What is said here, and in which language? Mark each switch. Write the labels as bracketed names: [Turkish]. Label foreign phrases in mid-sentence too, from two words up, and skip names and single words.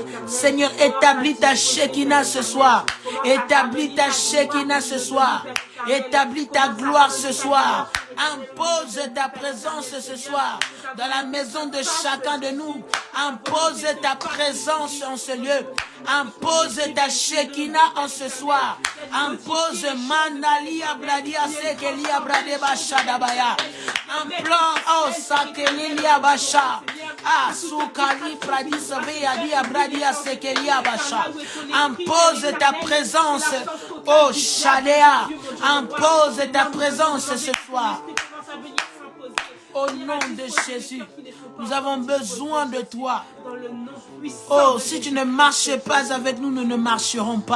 [French] Seigneur, établis ta Shekinah ce soir. Établis ta Shekinah ce soir. Établis ta gloire ce soir. Impose ta présence ce soir dans la maison de chacun de nous. Impose ta présence en ce lieu. Impose ta Shekinah en ce soir. Impose Manalia Bradia Sekelia Bradeba Shadabaya. Implore Sakelilia Basha. Soukali Pradisavea Dia Bradia Sekelia Basha. Impose ta présence, Shadea. Impose ta présence ce soir. Au nom de Jésus, nous avons besoin de toi. Si tu ne marches pas avec nous, nous ne marcherons pas.